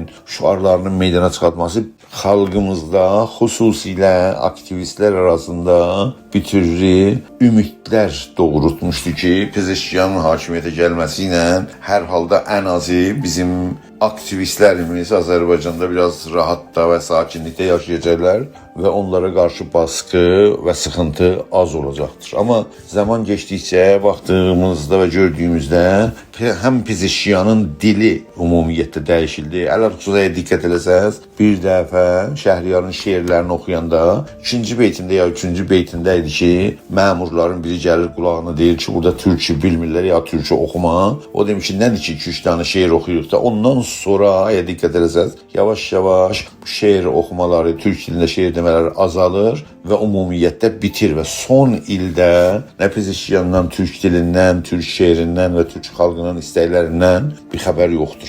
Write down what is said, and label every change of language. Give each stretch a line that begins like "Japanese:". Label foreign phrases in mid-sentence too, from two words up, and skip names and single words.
Azerbaijani: şuarlarının meydana çıxartması xalqımızda xüsusilə aktivistlər arasında bir türlü ümitler doğrultmuştu ki Pezeşkiyanın hakimiyyətə gəlməsi ilə hər halda ən azı
Turkish: bizim aktivistlerimiz Azerbaycan'da biraz rahatta ve sakinlikte yaşayacaklar ve onlara karşı baskı ve sıkıntı az olacaktır. Ama zaman geçtikçe baktığımızda ve gördüğümüzde hem Pezeşkiyanın
Azerbaijani: dili ümumiyyətdə dəyişildi. Əl-Arxuzaya diqqət eləsəz, bir dəfə Şəhriyarın şeirlərini oxuyanda 2-ci beytində ya 3-cü beytində idi ki, məmurların biri gəlir qulağına deyir ki, burada türkçe bilmirlər ya türkçe oxuma. O demiş ki, nədir ki 2-3 tane şeir oxuyuruq da ondan sonra ya diqqət eləsəz, yavaş-yavaş bu şeir oxumaları, türk dilində şeir demələri azalır ve ümumiyyətdə bitir ve son ildə nə Pezeşkiyandan, türk dilindən, türk şeirindən ve türk xalqının istəklərindən bir xəbər yoxdur.